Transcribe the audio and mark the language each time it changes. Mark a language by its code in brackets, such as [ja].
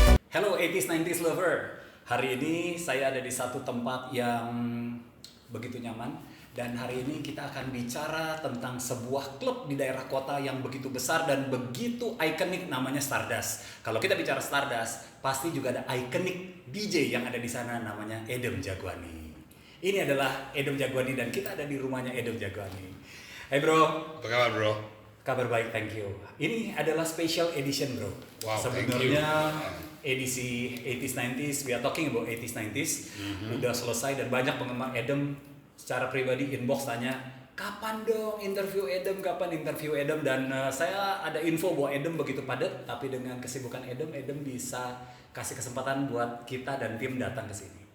[en] Hello 80s 90s lover. [id] Hari ini saya ada di satu tempat yang begitu nyaman dan hari ini kita akan bicara tentang sebuah klub di daerah kota yang begitu besar dan begitu ikonik, namanya Stardust. Kalau kita bicara Stardust, pasti juga ada ikonik DJ yang ada di sana, namanya Edem Jagwani. Ini adalah Edem Jagwani dan kita ada di rumahnya Edem Jagwani. Hai bro. Apa kabar bro? Kabar baik, [en] thank you. [id] Ini adalah [en] special edition [id] bro. [en] Wow, [id] sebenarnya edisi [en] 80s 90s, we are talking about 80s 90s. [id] Udah selesai dan banyak penggemar Edem secara pribadi inbox tanya, kapan dong interview Edem, kapan interview Edem, dan saya ada info bahwa Edem begitu padat, tapi dengan kesibukan Edem bisa kasih kesempatan buat kita dan tim datang ke sini.